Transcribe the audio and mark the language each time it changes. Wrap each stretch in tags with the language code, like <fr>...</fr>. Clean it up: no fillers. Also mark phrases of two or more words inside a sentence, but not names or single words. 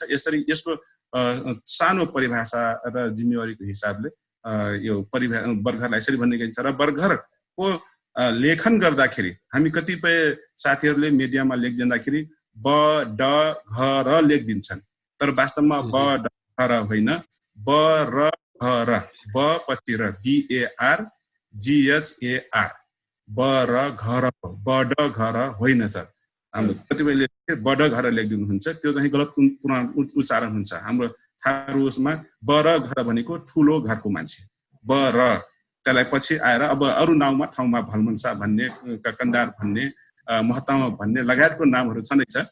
<ne>यसरी यसको सानो परिभाषा र जिम्मेवारीको हिसाबले यो बर्खरलाई यसरी भन्ने गरिन्छ। र बर्खरको लेखन गर्दाखेरि हामी कतिपय साथीहरूले मिडियामा लेखिदिँदाखेरि ब ड घ र लेखिदिन्छन्, तर वास्तवमा ब ड घ र होइन, ब र घ र, ब पछि र, BAR GHAR, ब र घ र, ब ड घ र होइन सर। हाम्रो कतिपयले बड घर लेखिदिनुहुन्छ, त्यो चाहिँ गलत उच्चारण हुन्छ। हाम्रो थारूमा ब र घर भनेको ठुलो घरको मान्छे, ब र, त्यसलाई पछि आएर अब अरू नाउँमा ठाउँमा भलमनसा भन्ने, ककन्दार भन्ने, महतामा भन्ने लगायतको नामहरू छँदैछ।</ne>